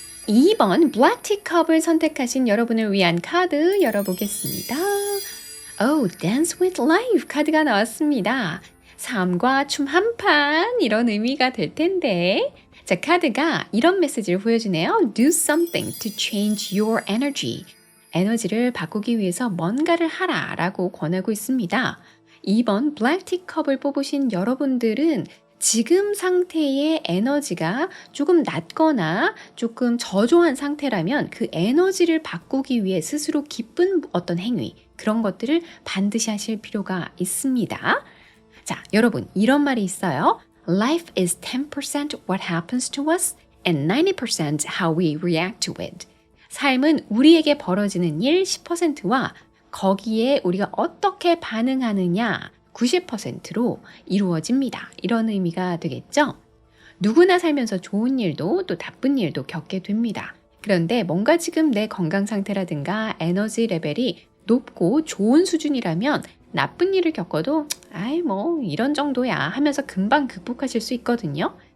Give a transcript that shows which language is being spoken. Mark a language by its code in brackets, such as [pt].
[ko] 2번 블랙티 컵을 선택하신 여러분을 위한 카드 열어보겠습니다. Dance with Life 카드가 나왔습니다. 삶과 춤 한판 이런 의미가 될 텐데 자, 카드가 이런 메시지를 보여주네요. [en] Do something to change your energy. [ko] 에너지를 바꾸기 위해서 뭔가를 하라 라고 권하고 있습니다. 2번 블랙티 컵을 뽑으신 여러분들은 지금 상태의 에너지가 조금 낮거나 조금 저조한 상태라면 그 에너지를 바꾸기 위해 스스로 기쁜 어떤 행위, 그런 것들을 반드시 하실 필요가 있습니다. 자, 여러분, 이런 말이 있어요. [en] Life is 10% what happens to us and 90% how we react to it. [ko] 삶은 우리에게 벌어지는 일 10%와 거기에 우리가 어떻게 반응하느냐 90%로 이루어집니다. 이런 의미가 되겠죠? 누구나 살면서 좋은 일도 또 나쁜 일도 겪게 됩니다. 그런데 뭔가 지금 내 건강 상태라든가 에너지 레벨이 높고 좋은 수준이라면 나쁜 일을 겪어도 이런 정도야 하면서 금방 극복하실 수 있거든요.